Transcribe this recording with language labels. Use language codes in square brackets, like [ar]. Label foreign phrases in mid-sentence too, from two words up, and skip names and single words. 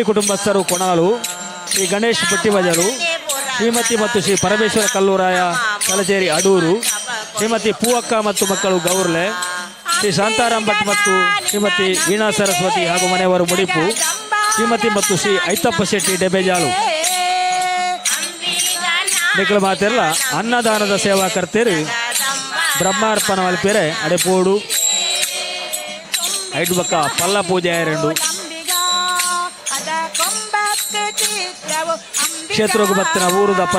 [tcy] ಕುಟುಂಬಸ್ಥರು ಕೊಣಾಲು ಶ್ರೀ ಗಣೇಶ್ ಪಟ್ಟಿಬಜರು ಶ್ರೀಮತಿ ಮತ್ತು ಶ್ರೀ ಪರಮೇಶ್ವರ ಕಲ್ಲೂರಾಯ ಕಲಚೇರಿ ಅಡೂರು ಶ್ರೀಮತಿ ಪೂವಕ್ಕ ಮತ್ತು ಮಕ್ಕಳು ಗೌರ್ಲೆ ಶ್ರೀ ಶಾಂತಾರಾಮ್ ಭಟ್ ಮತ್ತು ಶ್ರೀಮತಿ ವೀಣಾ ಸರಸ್ವತಿ ಹಾಗೂ ಮನೆಯವರು ಮುಡಿಪು ಶ್ರೀಮತಿ ಮತ್ತು ಶ್ರೀ ಐತಪ್ಪ ಶೆಟ್ಟಿ ಡೆಬೇಜಾಳು ನಿಖಿಲ ಮಾತೆಲ್ಲ ಅನ್ನದಾನದ ಸೇವಾ ಕರ್ತೇರಿ ಬ್ರಹ್ಮಾರ್ಪಣ ಮಲ್ಪೇರೆ ಅಡೆಪೋಡು ಐದು ಬಕ್ಕ ಪಲ್ಲ ಪೂಜೆ ಆಯರಂಡು ಕ್ಷೇತ್ರಕ್ಕೆ ಬತ್ತಿನ ಊರದ ಪರ